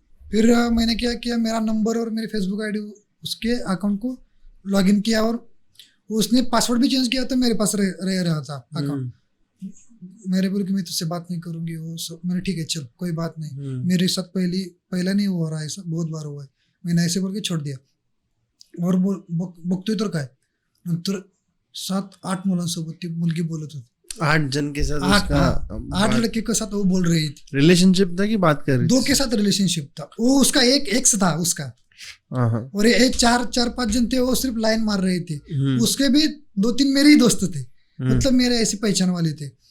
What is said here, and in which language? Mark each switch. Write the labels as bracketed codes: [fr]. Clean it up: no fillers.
[hi] फिर मैंने क्या किया, मेरा नंबर और मेरी फेसबुक आईडी उसके अकाउंट को लॉगिन किया, और उसने पासवर्ड भी चेंज किया, तो मेरे पास रह रहा था अकाउंट. मेरे बोले कि मैं तुझसे बात नहीं करूंगी, वो सब. मैंने ठीक है चल कोई बात नहीं, मेरे साथ पहला नहीं हो रहा है ऐसा, बहुत बार हुआ है. मैंने ऐसे बोल के छोड़ दिया. [mr] और बघतोय तर काय, नंतर 7-8 मुलांसोबत ती मुलगी बोलत होती. [hi] 8 जन के साथ, 8 लड़के के साथ वो बोल रही थी. रिलेशनशिप था कि बात कर रही थी? 2 के साथ रिलेशनशिप था. वो उसका एक एक्स था उसका, और ये 4-5 जन थे, वो सिर्फ लाइन मार रहे थे. उसके भी 2-3 मेरे ही दोस्त थे, मतलब मेरे ऐसी पहचान वाले थे.